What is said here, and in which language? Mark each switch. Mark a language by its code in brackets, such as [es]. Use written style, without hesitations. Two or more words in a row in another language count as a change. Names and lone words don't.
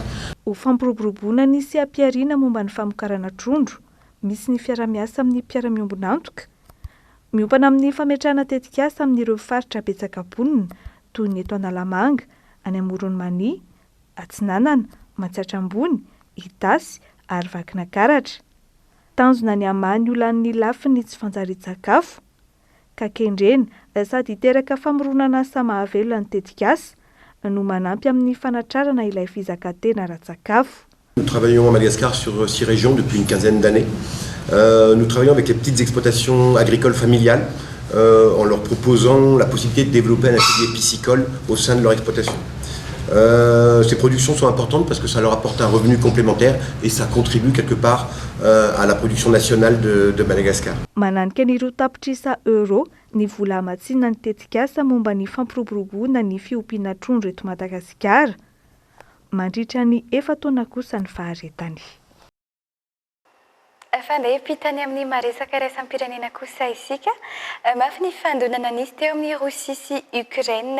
[mg] Ho fampiroboroboana sy ampiarina momba ny famokarana trondro misy ny fiara-miasa amin'ny mpiara-miombonantoka miompana amin'ny fametrahana tetikasa amin'ireo faritra betsaka-ponina toy ny eto Analamanga, any Amoron'Mania, Atsinanana, Matsiatrambony, Itasy ary Vakinakaratra. Tanjona ny amany olan'ny lafiny tsy fanjari-tsakafo ka kendrena sady hiteraka famoronana asa mahavelona ny tetikasa no manampy amin'ny fanatrarana ilay fizakantena ara-tsakafo. [fr] Nous travaillons à Madagascar sur 6 régions depuis une quinzaine d'années. Nous travaillons avec les petites exploitations agricoles familiales en leur proposant la possibilité de développer un atelier piscicole au sein de leur exploitation. Ces productions sont importantes parce que ça leur apporte un revenu complémentaire et ça contribue quelque part à la production nationale de Madagascar. [mg] Mananika ny roa tapitrisa euro ny vola amatsinana ny tetikasa momba ny fampiroboroboana ny fiompiana trondro eto Madagasikara mandritra ny 4 taona kosa ny faharetany. Fandahim-pitany amin'ny maresaka raisam-pirenena kosa isika mafy ny fandonana nisy teo amin'ny Rosia sy Ukraine